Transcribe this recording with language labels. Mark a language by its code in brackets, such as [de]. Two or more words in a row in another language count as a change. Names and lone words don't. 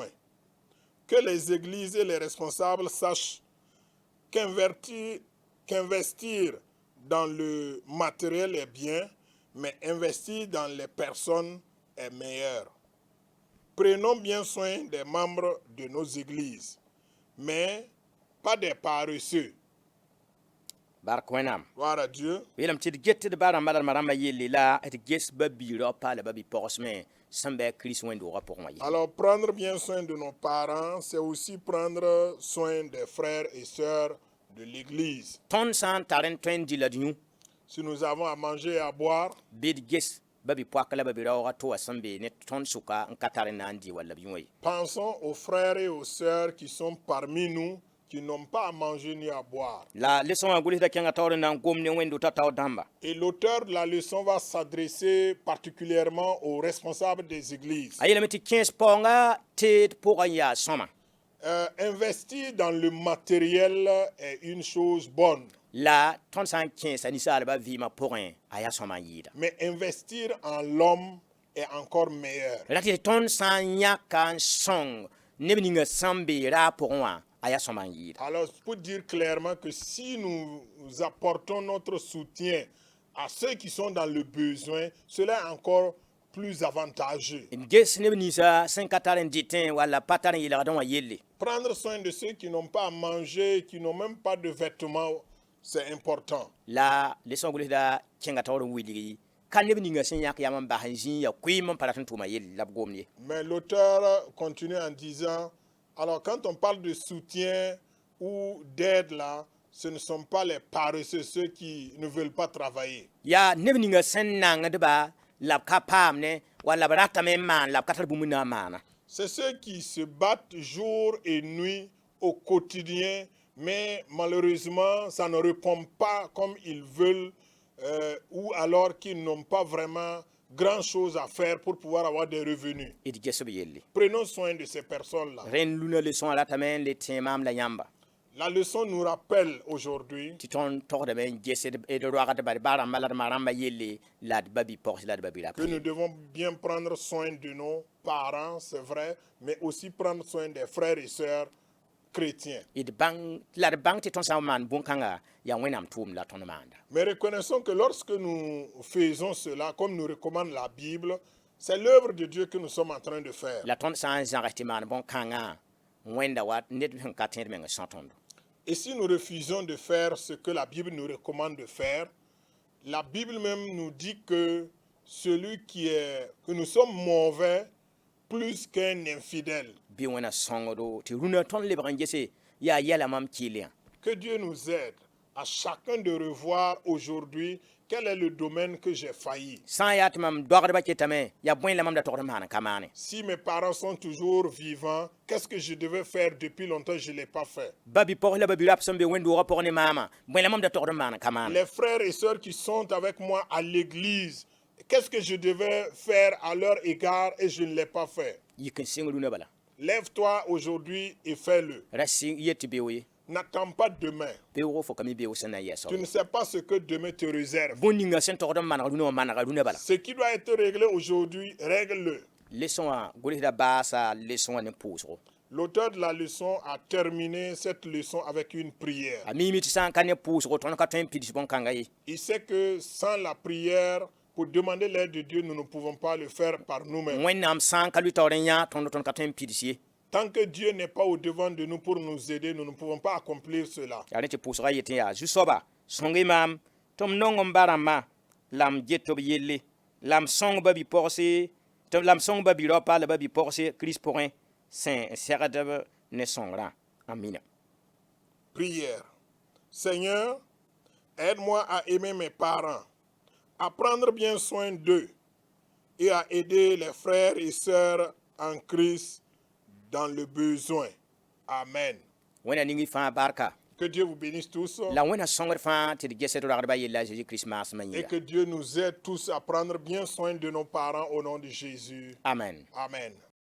[fr] Que les églises et les responsables sachent qu'investir dans le matériel est bien, mais investir dans les personnes est meilleur. Prenons bien soin des membres de nos églises, mais pas des paresseux. [mos] Bark wẽnnaam. [fr] Gloire à Dieu. [mos] Yeelame tɩ d get d ba rãmba la rãmbã yelle la d ges ba-bi-rao paala ba-bi-pɔgsmẽ sẽn bɩ a kirist wẽnd-doogã pʋgẽ wã ye. [fr] Alors, prendre bien soin de nos parents, c'est aussi prendre soin des frères et sœurs de l'Église. [mos] Tõnd sã n tar n tõe n dɩla d yũ [fr] Si nous avons à manger et à boire, [mos] bɩ d ges ba-bi-poak la ba-bi-raoogã tɩ wa sẽn be ne tõnd sʋka n ka tar n na n dɩ walla b yũ ye. [fr] pensons aux frères et aux sœurs qui sont parmi nous, qui n'ont pas à manger ni à boire. [mos] La leçon wã gʋlsda kẽngã taoor n na n gom ne wẽnd-dota tao dãmba. [fr] Et l'auteur de la leçon va s'adresser particulièrement aux responsables des églises. [mos] A yeelame tɩ kẽes paoongã teed pʋgã yaa sõma. [fr] Investir dans le matériel est une chose bonne, [mos] La tõnd sã n kẽesa ninsaalbã vɩɩmã pʋgẽ a yaa sõma n yɩɩda. [fr] mais investir en l'homme est encore meilleur. [mos] La tɩ tõnd sã n yãka n sõng neb ninga sẽn be raa pʋgẽ wã a yaa sõma n yɩɩda. [fr] Alors, pour dire clairement que si nous apportons notre soutien à ceux qui sont dans le besoin, cela est encore plus avantageux. [mos] n ges neb ninsã sẽn ka tar n dɩtẽ walla pa tar n yelgdẽ wã yelle. [fr] Prendre soin de ceux qui n'ont pas à manger, qui n'ont même pas de vêtements, c'est important. [mos] La leçon gʋlsda kẽnga taoor n wilgi ka neb ninga sẽn yãk yam n bas n zĩig ya koeem n pa rat n tʋʋma yell la b gomd ye. [fr] Mais l'auteur continue en disant, alors quand on parle de soutien ou d'aide là, ce ne sont pas les paresseux, ceux qui ne veulent pas travailler. [mos] Ya neb ninga sẽn nangdba la b ka paamne wala b ratame n maan la b ka tar bũmb na n maana. [fr] C'est ceux qui se battent jour et nuit au quotidien, mais malheureusement, ça ne répond pas comme ils veulent, ou alors qu'ils n'ont pas vraiment grand-chose à faire pour pouvoir avoir des revenus. [mos] D gesb yelle. [fr] Prenons soin de ces personnes-là. [mos] Ren luna leçon a ratame n le tẽ maam la yãmba. [fr] La leçon nous rappelle aujourd'hui [mos] tɩ tõnd togdame n gesd d roagdba d ba rãmba la d ma rãmba yelle la d ba bi-pɔgs la d ba bi-rap. [fr] que nous devons bien prendre soin de nos parents, c'est vrai, mais aussi prendre soin des frères et sœurs chrétiens. [mos] La d bãng tɩ tõnd sã n maan bõn-kãnga yaa wẽnnaam tʋʋmd la tõnd maanda. [fr] Mais reconnaissons que lorsque nous faisons cela, comme nous recommande la Bible, c'est l'œuvre de Dieu que nous sommes en train de faire. [mos] La tõnd sã n zãgs tɩ maan bõn-kãngã wẽnda wa ned sẽn ka tẽed meng sõ tõndo. [fr] Et si nous refusons de faire ce que la Bible nous recommande de faire, la Bible même nous dit que que nous sommes mauvais plus qu'un infidèle. [mos] Bɩ wẽna sõngdo tɩ rũnã tõnd lebg n gese yaa yɛla mam kɩɩl. [fr] Que Dieu nous aide à chacun de revoir aujourd'hui quel est le domaine que j'ai failli. [mos] Sã n yaa tɩ mam doagdbã ketame yaa bõe la mam da togd n maan n ka maane. [fr] Si mes parents sont toujours vivants, qu'est-ce que je devais faire depuis longtemps, je ne l'ai pas fait. [mos] Ba bi-pɔgs la ba bi-rap sẽn be wẽnd-doogã pʋgẽ ne maama bõe la mam da togd n maan n ka maane. [fr] Les frères et sœurs qui sont avec moi à l'église, qu'est-ce que je devais faire à leur égard et je ne l'ai pas fait. [mos] Yik n sɩng rũnã bala. [fr] Lève-toi aujourd'hui et fais-le. [mos] Ra sɩng yet tɩ beoog ye. [fr] N'attends pas demain. [mos] Beoogo fo ka mi beoog sẽn na n yɛsa. [fr] Tu ne sais pas ce que demain te réserve. [mos] Bõn ninga sẽn togd n maneg rũnã wã manega rũnã bala. [fr] Ce qui doit être réglé aujourd'hui, règle-le. [mos] Leçon wã gʋlsda baasa leçon wã ne pʋʋsgo. [fr] L'auteur de la leçon a terminé cette leçon avec une prière. [mos] A miime tɩ sã n ka ne pʋʋsgo tõnd ka tõe n pids bõn-kãnga ye. [fr] Il sait que sans la prière, pour demander l'aide de Dieu, nous ne pouvons pas le faire par nous-mêmes. [mos] Wẽnnaam sã n ka lʋɩ taoor n yã tõnd ka tõe n pids ye. [fr] Tant que Dieu n'est pas au devant de nous pour nous aider, nous ne pouvons pas accomplir cela. [mos] Yaa rẽ tɩ pʋʋsga yetɩ yaa zu-soaba sõng-y maam tɩ m nong n ba rãmbã la m get b yelle la m sõng ba bi-pɔgse tɩ la m sõng ba bi-raopa la ba bi-pɔgse Kirist pʋgẽ sẽn segdb ne sõngrã. Amina. [fr] Prière. Seigneur, aide-moi à aimer mes parents, à prendre bien soin d'eux et à aider les frères et sœurs en Christ dans le besoin. Amen. [mos] Wẽnna ning y fãa barka. [fr] Que Dieu vous bénisse tous [mos] La wẽnna sõngd fãa tɩ d gesd ragdbã yella a Jésus-Christ maasmã et yĩnga. [fr] que Dieu nous aide tous à prendre bien soin de nos parents au nom de Jésus. Amen. Amen.